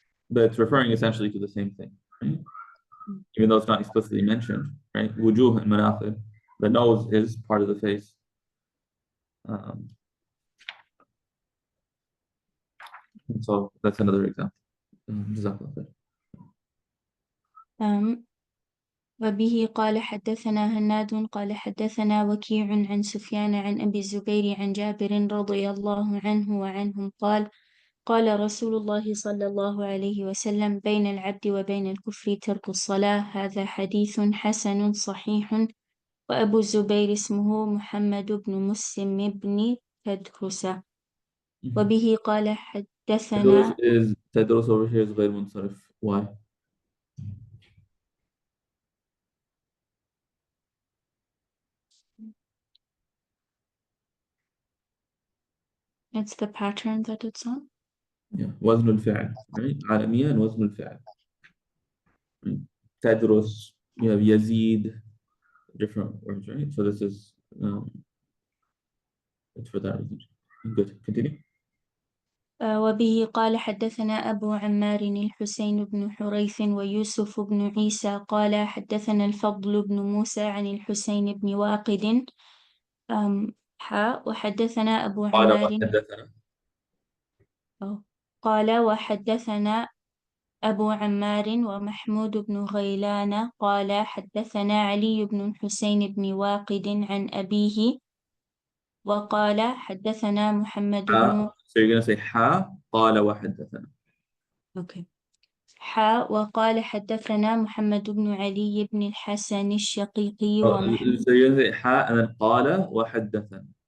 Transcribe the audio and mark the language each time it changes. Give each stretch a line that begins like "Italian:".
English: But it's referring essentially to the same thing, right? even though it's not explicitly mentioned, right? Wujuh and manaqib. The nose is part of the face. And so that's another example. Jazakallah khair.
Arabic: وبه قال حدثنا هناد قال حدثنا وكيع عن سفيان عن أبي الزبير عن جابر رضي الله عنه وعنهم قال قال رسول الله صلى الله عليه وسلم بين العبد وبين الكفر ترك الصلاة. هذا حديث حسن صحيح. وأبو الزبير اسمه محمد بن مسلم بن تدرس. وبه قال حدثنا
English: تدرس over here is
Arabic: غير منصرف.
English: Why? It's the pattern that it's on. Yeah.
Arabic: وزن الفعل, right? عالميا وزن الفعل.
English: تدرس, you have يزيد, different words, right? So this is it's for that reason. Good. Continue.
Arabic: وبه قال حدثنا أبو عمار الحسين بن حريث ويوسف بن عيسى قال حدثنا الفضل بن موسى عن الحسين بن واقد وحدثنا أبو عمار قال وحدثنا أبو عمار ومحمود بن غيلان قال حدثنا علي بن الحسين بن واقد عن أبيه وقال حدثنا محمد بن
English: So you're going to say
Arabic: حا قال وحدثنا.
English: Okay.
Arabic: وقال حدثنا محمد بن علي بن الحسن الشقيقي ومحمود.
English: So you're going to say حا and then
Arabic: قال وحدثنا.